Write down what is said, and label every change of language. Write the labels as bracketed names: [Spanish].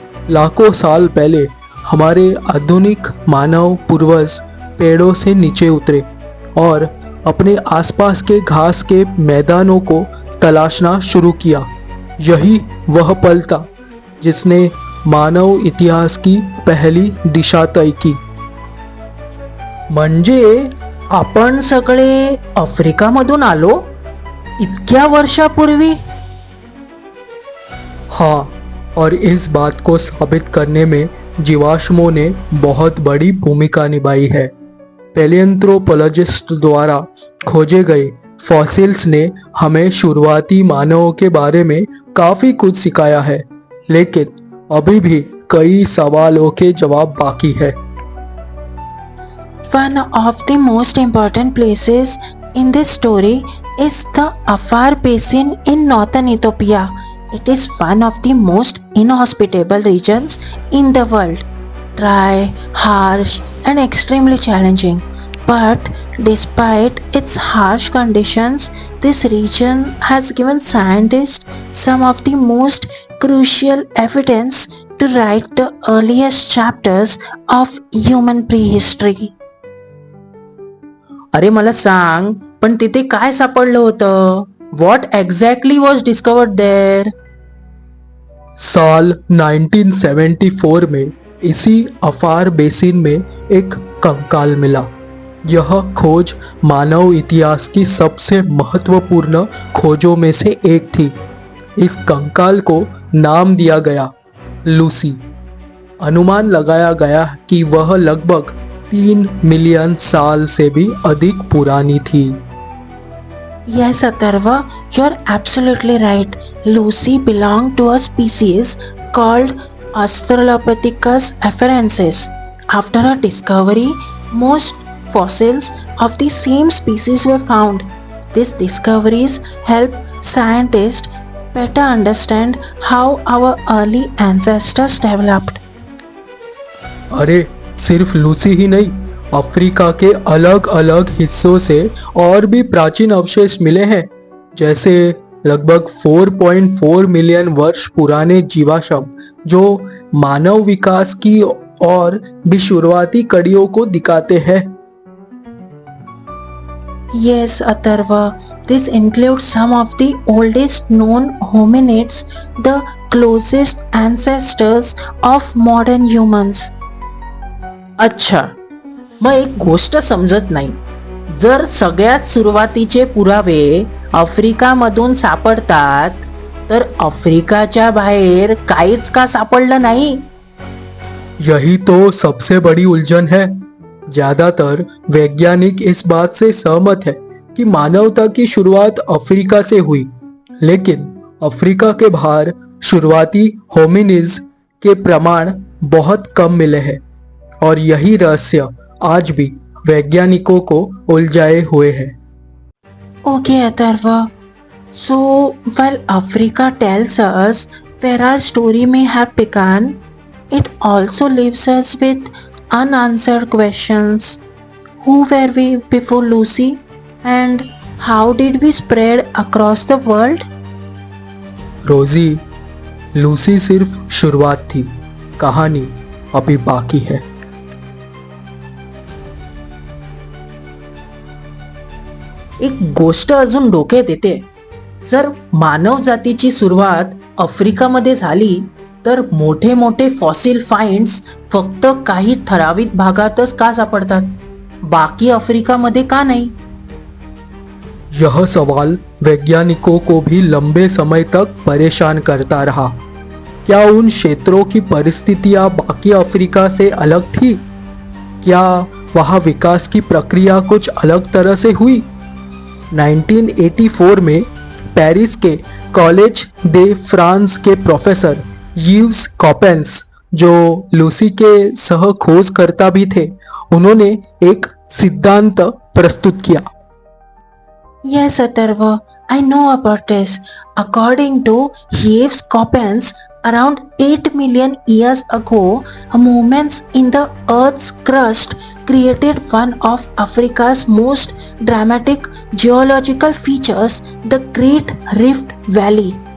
[Hindi] लाखों साल पहले हमारे आधुनिक मानव पूर्वज पेड़ों से नीचे उतरे और अपने आसपास के घास के मैदानों को तलाशना शुरू किया। यही वह पल था जिसने मानव इतिहास की पहली दिशा तय की। [Marathi] म्हणजे आपण सगळे आफ्रिकामधून आलो इतक्या वर्षापूर्वी? [Hindi] हाँ, और इस बात को साबित करने में जीवाश्मों ने बहुत बड़ी भूमिका निभाई है। पैलियोंथ्रोपोलॉजिस्ट द्वारा खोजे गए फॉसिल्स ने हमें शुरुआती मानवों के बारे में काफी कुछ सिखाया है, लेकिन अभी भी कई सवालों के जवाब बाकी है। [English] One of the most important places in this story is the Afar Basin in northern Ethiopia. It is one of the most inhospitable regions in the world. Dry, harsh, and extremely challenging. But despite its harsh conditions, this region has given scientists some of the most crucial evidence to write the earliest chapters of human prehistory. [Marathi] अरे मला सांग, पण तिथे काय सापडलं होतं? [English] What exactly was discovered there? [Hindi] साल 1974 में इसी अफार बेसिन में एक कंकाल मिला। यह खोज मानव इतिहास की सबसे महत्वपूर्ण खोजों में से एक थी। इस कंकाल को नाम दिया गया लूसी। अनुमान लगाया गया कि वह लगभग 3 मिलियन साल से भी अधिक पुरानी थी। [English] Yes, Atharva, you're absolutely right. Lucy belonged to a species called Australopithecus afarensis. After her discovery, most fossils of the same species were found. These discoveries help scientists better understand how our early ancestors developed. [Hindi] अरे सिर्फ Lucy ही नहीं, Africa के अलग अलग हिस्सों से और भी प्राचीन अवशेष मिले हैं, जैसे लगभग 4.4 मिलियन वर्ष पुराने जीवाश्म जो मानव विकास की और भी शुरुआती कड़ियों को दिखाते हैं। [English] Yes, Atharva, this includes some of the oldest known hominids, the closest ancestors of modern humans. [Marathi] अच्छा, मग एक गोष्ट समजत नाही. जर सगळ्यात सुरुवातीचे पुरावे आफ्रिकामधून सापडतात, तर आफ्रिकाच्या बाहेर काहीच का सापडलं नाही? [Hindi] यही तो सबसे बड़ी उलझन है। ज्यादातर वैज्ञानिक इस बात से सहमत है कि मानवता की शुरुआत अफ्रीका से हुई, लेकिन अफ्रीका के बाहर शुरुआती होमिनिड्स के प्रमाण बहुत कम मिले हैं और यही रहस्य आज भी वैज्ञानिकों को उलझाए हुए है। [English] Okay, Atharva. So, while Africa tells us where our story may have begun, it also leaves us with unanswered questions. Who were we before Lucy? And how did we spread across the world? [Hindi] रोजी, Lucy सिर्फ शुरुआत थी, कहानी अभी बाकी है। [Marathi] एक गोष्ट अजून डोक्यात येते. जर मानव जातीची सुरुवात आफ्रिकामध्ये झाली, तर मोठे मोठे फॉसिल फाइंड्स फक्त काही ठराविक भागातच का सापडतात? बाकी आफ्रिकामध्ये का नाही? [Hindi] यह सवाल वैज्ञानिकों को भी लंबे समय तक परेशान करता रहा। क्या उन क्षेत्रों की परिस्थितियां बाकी अफ्रीका से अलग थी? क्या वहाँ विकास की प्रक्रिया कुछ अलग तरह से हुई? 1984 में पेरिस के कॉलेज दे फ्रांस के प्रोफेसर यीव्स कॉपेंस, जो लूसी के सह खोजकर्ता भी थे, उन्होंने एक सिद्धांत प्रस्तुत किया। [English] Yes, Atharva, I know about this. According to Yves Coppens, around 8 million years ago, movements in the Earth's crust created one of Africa's most dramatic geological features, the Great Rift Valley.